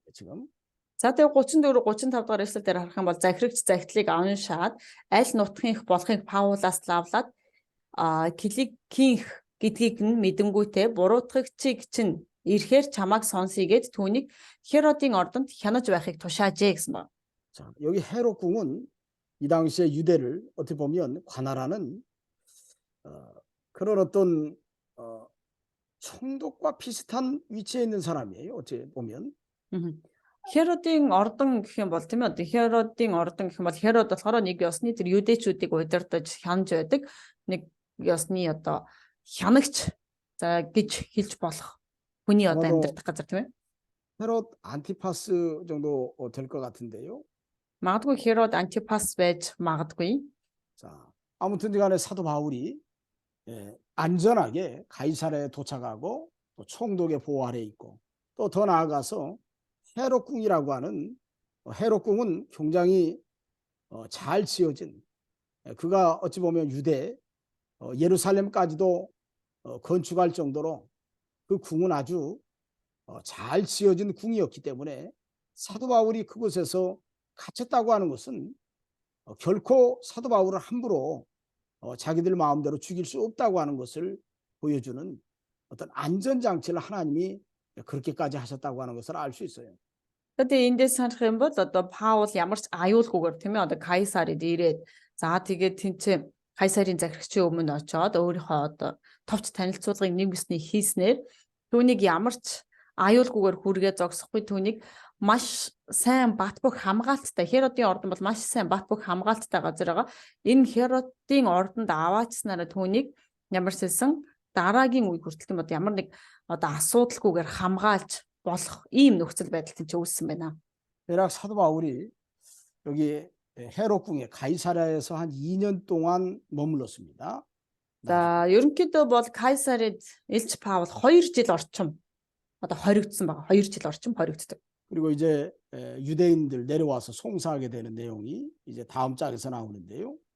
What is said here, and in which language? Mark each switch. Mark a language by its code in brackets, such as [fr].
[ko] 지금. [mn] За тэгээ 34 35 дугаар эшлэл дээр харах юм бол захирагч захидлыг уншаад аль нутгийнх болохыг Паулаас лавлаад Киликийнх гэдгийг нь мэдэнгүүтээ буруутгагчийг чинь ирэхээр чамайг сонсъё гэд түүнийг Херодын ордонд хянаж байхыг тушаажээ гэсэн байна. [ko] 자, 여기 헤롯궁은 이 당시에 유대를 어떻게 보면 관할하는 그런 어떤 총독과 비슷한 위치에 있는 사람이에요. 어찌 보면. Мгм. [mn] Херодын ордон гэх юм бол тийм ээ одоо Херодын ордон гэх юм бол Херод болохоор нэг ёсны тэр юдэчүүдийг удирдах хянаж байдаг нэг ёсны одоо хянагч за гэж хэлж болох хүний одоо [ko] 아마도 [mn] амьдардаг газар тийм ээ. [ko] 헤롯 안티파스 정도 될 것 같은데요. [mn] Магадгүй Херод Антипас байж магадгүй. [ko] 자, 아무튼 간에 사도 바울이 안전하게 가이사랴에 도착하고 또 총독의 보호 아래 있고 또 더 나아가서 헤롯궁이라고 하는 헤롯궁은 굉장히 잘 지어진 그가 어찌 보면 유대 예루살렘까지도 건축할 정도로 그 궁은 아주 잘 지어진 궁이었기 때문에 사도 바울이 그곳에서 갇혔다고 하는 것은 결코 사도 바울을 함부로 자기들 마음대로 죽일 수 없다고 하는 것을 보여주는 어떤 안전장치를 하나님이 그렇게까지 하셨다고 하는 것을 알 수 있어요. [mn] Тэгээд эндээс санах юм бол одоо Паул ямар ч аюулгүйгээр тийм ээ одоо Кайсарид ирээд за тэгээд тэнцээ Кайсарын захирагчийн өмнө очоод өөрийнхөө одоо товч танилцуулгыг нэг бүсний хийснээр түүнийг ямар ч аюулгүйгээр хүргээ зогсохгүй түүнийг маш сайн бат бөх хамгаалттай Херодын ордон бол маш сайн бат бөх хамгаалттай газар байгаа. Энэ Херодын ордонд аваачснараа түүнийг ямар ч хэлсэн дараагийн үе хүртэл тийм одоо ямар нэг одоо асуудалгүйгээр хамгаалж болох ийм нөхцөл байдал чинь үүссэн байна. [ko] 대략 사도 바울이 여기 헤롯궁에 가이사랴에서 한 2년 동안 머물렀습니다. [mn] За ерөнхийдөө бол Кайсарид Илч Паул 2 жил орчим одоо хоригдсан байгаа. 2 жил орчим хоригддаг. [ko] 그리고 이제 유대인들 내려와서 송사하게 되는 내용이 이제 다음 장에서 나오는데요.